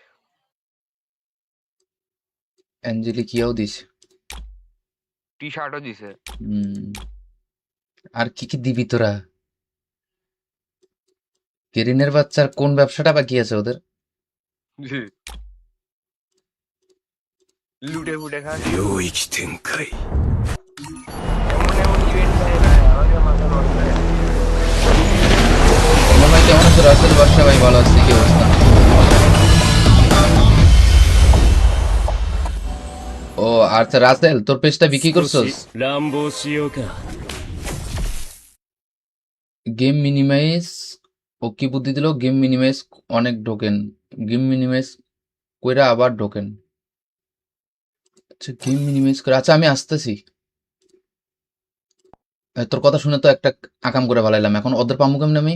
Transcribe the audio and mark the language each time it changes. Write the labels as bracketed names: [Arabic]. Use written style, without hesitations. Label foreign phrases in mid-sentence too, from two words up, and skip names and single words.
[Bangla] অ্যাঞ্জেলিক ইয়াও দিছে। টি শার্টও দিছে। হুম, আর কি কি দিবি তোরা? কেরিনের বাচ্চার কোন ব্যবসাটা বাকি আছে ওদের? লুটে ফুটে খান। [Japanese] 領域展開 [Bangla] এমন এমন ইভেন্ট ভাই ভাই আমাকে মাথা নষ্ট হয়ে যায়। আমার ভাই কেমন আছে? রাসেল বাদশা ভাই ভালো আছে, কি অবস্থা? ও আচ্ছা, রাসেল তোর পেজটা বিক্রি [Japanese] 少 [Bangla] করছস? [Japanese] し乱暴しようか [English] game minimize, [Bangla] ও কি বুদ্ধি দিল? [English] game minimize [Bangla] অনেক ঢোকেন, [English] game minimize [Bangla] কইরা আবার ঢোকেন। আচ্ছা [English] game minimize [Bangla] করে, আচ্ছা আমি আসতেছি। তোর কথা শুনে তো একটা আকাম করে ভালাইলাম, এখন ওদের পামু কেমনে আমি?